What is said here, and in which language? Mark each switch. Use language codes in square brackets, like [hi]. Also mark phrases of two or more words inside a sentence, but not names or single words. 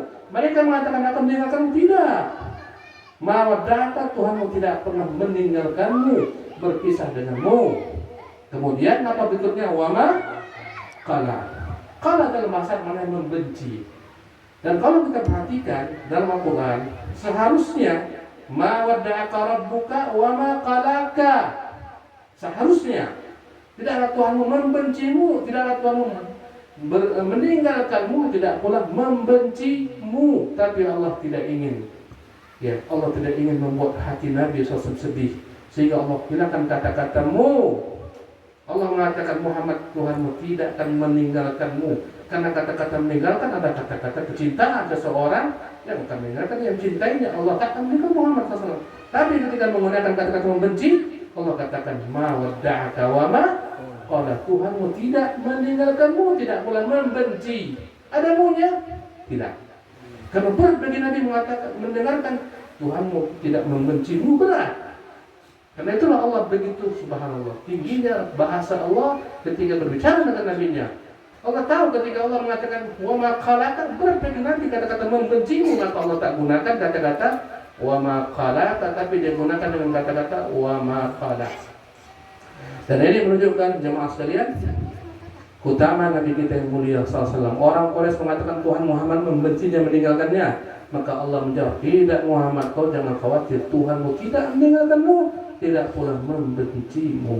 [id] Mereka mengatakan akan meninggalkanmu, tidak. [ar] ما ودعك, [id] Tuhanmu tidak pernah meninggalkanmu, berpisah denganmu. Kemudian apa berikutnya? [ar] وما قلى. [id] Qala dalam bahasa mana yang membenci. Dan kalau kita perhatikan dalam Al-Quran, seharusnya [ar] ما ودعك ربك وما قلاك. [id] Seharusnya tidaklah Tuhanmu membencimu, tidaklah Tuhanmu meninggalkanmu, tidak pula membencimu. Tapi Allah tidak ingin, ya, Allah tidak ingin membuat hati Nabi SAW sedih, sehingga Allah gunakan kata-katamu. Allah mengatakan, Muhammad, Tuhanmu tidak akan meninggalkanmu. Karena kata-kata meninggalkan ada kata-kata kecintaan seseorang yang akan meninggalkan yang cintainya. Allah akan meninggalkan Muhammad SAW. Tapi ketika menggunakan kata-kata membenci, Allah katakan, [ar] ما ودعك وما قلى. [id] Tuhanmu tidak meninggalkanmu, tidak pula membenci. Ada maunya? Tidak. Karena berat bagi Nabi mengatakan, mendengarkan Tuhanmu tidak membencimu, berat. Karena itulah Allah begitu, subhanallah, tingginya bahasa Allah ketika berbicara dengan Nabi-Nya. Allah tahu ketika Allah mengatakan [ar] وما قلاك, [id] berat bagi Nabi kata-kata membencimu, maka Allah tak gunakan kata-kata [ar] وما قلاك, [id] tapi dia gunakan dengan kata-kata [ar] وما قلى. [id] Dan ini menunjukkan jemaah sekalian, utama Nabi kita yang mulia SAW. Orang Quraisy mengatakan Tuhan Muhammad membenci dan meninggalkannya. Maka Allah menjawab, tidak Muhammad, kau jangan khawatir, Tuhanmu tidak meninggalkanmu, tidak pula membencimu.